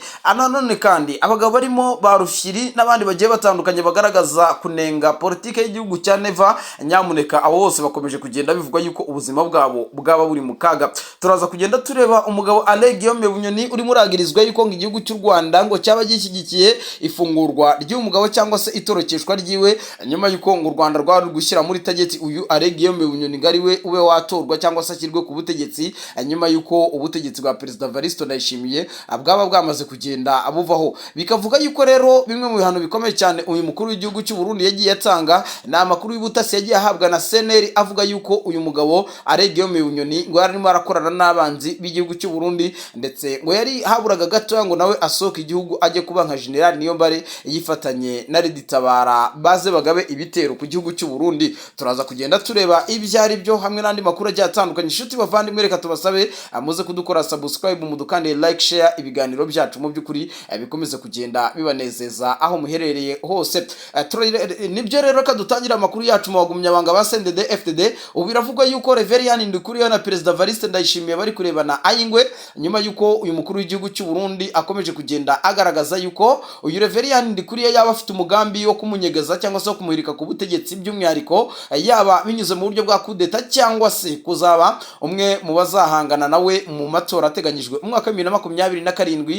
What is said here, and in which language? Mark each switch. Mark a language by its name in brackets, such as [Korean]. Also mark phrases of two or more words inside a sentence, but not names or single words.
[Kinyarwanda] Ananone kandi abagabo barimo Barufyiri n'abandi bagiye batandukanye bagaragaza kunenga politike y'igihugu cya Neva, nyamuneka abo bose bakomeje kugenda bivugwa yuko ubuzima bwabo bwaba buri mu kaga. Turaza kugenda tureba umugabo Alain Guillaume Bunyoni uri muragirizwa yuko ngo igihugu cy'u Rwanda ngo cyaba gishyigikiye ifungurwa ry'umugabo cyangwa se itorokeshwa ryiwe, nyuma yuko ngo u Rwanda rwari gushyira muri tageti uyu Alain Guillaume Bunyoni ngari we ube watorwa cyangwa se ashyirwe ku butegetsi, nyuma yuko ubutegetsi bwa Perezida Varisto Ndayishimiye bwaba bwamaze kugenda abuvaho. Bikavuga yuko rero bimwe mu bihano bikomeye cyane uyu mukuru w'igihugu cy'u Burundi yagiye atanga na amakuru y'ubutasi yagiye ahabwa na CNL, avuga yuko uyu mugabo Alain Guillaume Bunyoni ngo yarimo arakorana n'abanzi b'igihugu cy'u Burundi, ndetse ngo yari haburaga gato ngo nawe asohoka igihugu ajye kuba nka General Niyombare yifatanye na Reditabara baze bagabe ibitero ku gihugu cy'u Burundi. Turaza kugenda tureba ibyo ari byo hamwe n'andi makuru agiye atandukanye. Inshuti bavandimwe, reka tubasabe muze kudukora subscribe, mudukande [English] like, share [Kinyarwanda] ibiganiro byacu mu by'ukuri bikomeze kugenda bibanezeza aho muherereye hose. Nibyo rero ka dutangira amakuru yacu mu bagumyabanga ba CNDD-FDD. Ubu biravugwa yuko Reverien Ndukuriyo na Perezida Varisto Ndayishimiye bari kurebana ayingwe, nyuma yuko uyu mukuru w'igihugu cy'u Burundi akomeje kugenda agaragaza yuko uyu Reverien Ndukuriyo yaba afite umugambi wo kumunyegeza cyangwa se kumuhirika ku butegetsi, by'umwihariko yaba binyuze mu buryo bwa kudeta cyangwa se kuzaba umwe mu bazahangana nawe mu matora ateganyijwe mu mwaka wa 2027.